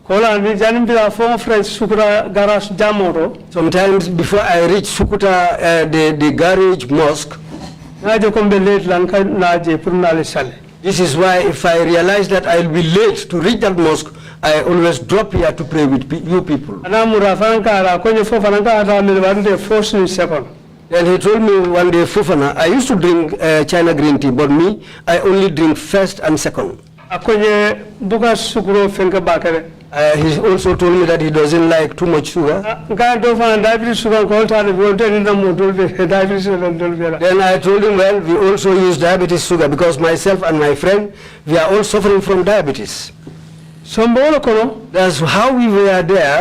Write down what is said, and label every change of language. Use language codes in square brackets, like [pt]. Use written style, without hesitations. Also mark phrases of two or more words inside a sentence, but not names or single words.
[en] Sometimes before I reach Sukuta, the garage mosque, this is why if I realize that I will be late to reach that mosque, I always drop here to pray with you people. And he told me one day, Fofana, I used to drink China green tea, but me, I only drink first and second. [man] Akonye buka sukuro fenka bakare. [en] He also told me that he doesn't like too much sugar. Diabetes sugar Then I told him, well, we also use diabetes sugar because myself and my friend, we are all suffering from diabetes. That's how we were there.